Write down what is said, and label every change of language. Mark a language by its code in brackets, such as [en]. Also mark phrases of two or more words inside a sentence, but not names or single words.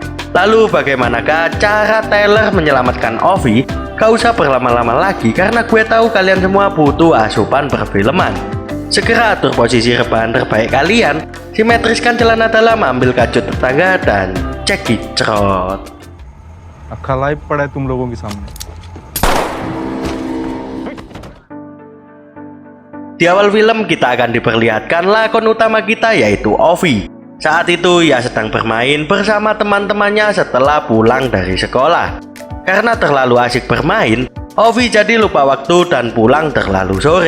[id] Lalu bagaimanakah cara Tyler menyelamatkan Ovi? Gak usah berlama-lama lagi karena gue tahu kalian semua butuh asupan perfilman. Segera atur posisi rebahan terbaik kalian, simetriskan celana dalam, ambil kacut tetangga dan cek gicrot. [hi] अक्खा लाइव पड़ा है तुम लोगों के सामने. [id] Di awal film kita akan diperlihatkan lakon utama kita, yaitu Ovi. Saat itu ia sedang bermain bersama teman-temannya setelah pulang dari sekolah. Karena terlalu asik bermain, Ovi jadi lupa waktu dan pulang terlalu sore.